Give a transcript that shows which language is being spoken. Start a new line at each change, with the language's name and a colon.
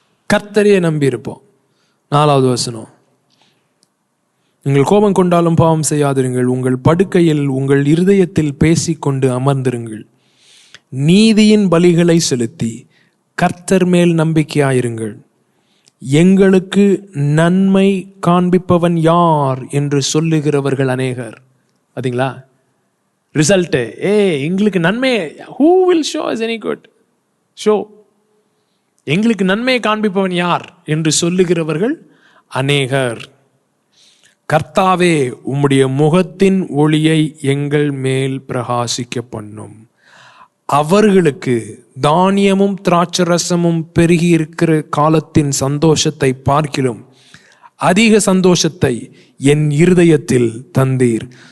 Tamil: கர்த்தரையே நம்பி இருப்போம். 4வது வசனம், நீங்கள் கோபம் கொண்டாலும் பாவம் செய்யாதிருங்கள், உங்கள் படுக்கையில் உங்கள் இருதயத்தில் பேசிக்கொண்டு அமர்ந்திருங்கள், நீதியின் பலிகளை செலுத்தி கர்த்தர் மேல் நம்பிக்கையாயிருங்கள். எங்களுக்கு நன்மை காண்பிப்பவன் யார் என்று சொல்லுகிறவர்கள் அநேகர். பார்த்தீங்களா ரிசல்ட்? எங்களுக்கு நன்மை,
English: who will show us any good?
Tamil: Show, எங்களுக்கு நன்மையை காண்பிப்பவன் யார் என்று சொல்லுகிறவர்கள் அநேகர். கர்த்தாவே, உம்முடைய முகத்தின் ஒளியை எங்கள் மேல் பிரகாசிக்க பண்ணும். அவர்களுக்கு தானியமும் திராட்சரசமும் பெருகி இருக்கிற காலத்தின் சந்தோஷத்தை பார்க்கிலும் அதிக சந்தோஷத்தை என் இருதயத்தில் தந்தீர்.